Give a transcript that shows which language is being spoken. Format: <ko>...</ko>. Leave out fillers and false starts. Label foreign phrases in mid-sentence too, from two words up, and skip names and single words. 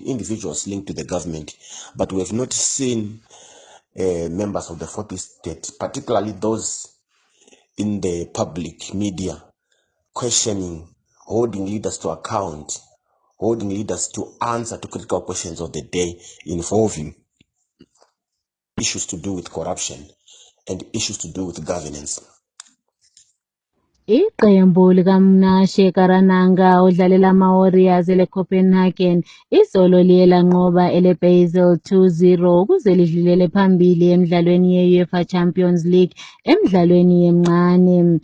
<en>individuals linked to the government, but we have not seen members of the 40th state, particularly those in the public media, questioning, holding leaders to account, holding leaders to answer to critical questions of the day involving issues to do with corruption and issues to do with governance.</en> <nd>Iqembu likaMnashe Karananga odlalela ama-Warriors ele-Copenhagen izolo liye lanqoba ele-Basel 2-0 ukuze lidlulele phambili emidlalweni ye-UEFA Champions League emidlalweni yemncane.</nd>